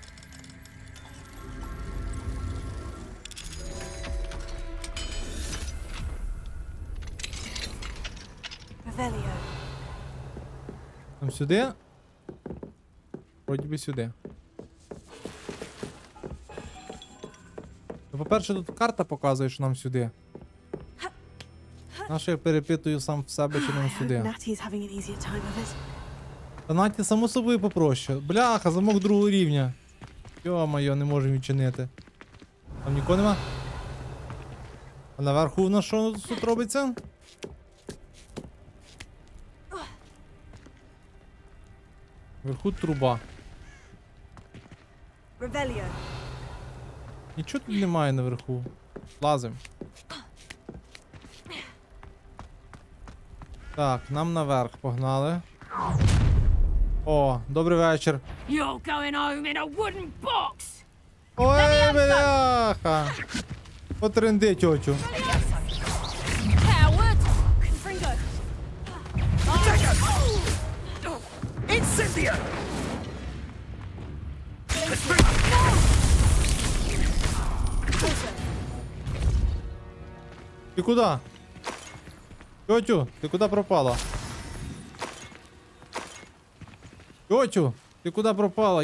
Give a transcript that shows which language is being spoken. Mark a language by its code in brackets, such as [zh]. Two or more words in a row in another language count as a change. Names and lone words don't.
[uk] Revelio. Там сюди. Вроді би сюди. Ну, по-перше, тут карта показує, що нам сюди. Нащо я перепитую сам в себе, чи нам сюди. [en] Natty's having an easier time of it. [uk] Та Наті само собою попроще. Бляха, замок другого рівня. Йо-моє, не можемо відчинити. Там нікого нема? А наверху в нас що тут робиться? Вверху труба. Revelio. Нічого тут немає наверху. Лазим. Так, нам наверх погнали. О, добрий вечір. [en] You're going home in a wooden box! [uk] Ой, бляха! Потренди, тьотю. [en] Coward! Confringo! Incendio! [uk] Ти куди? Тьотю, ти куди пропала? Тьотю, ти куди пропала?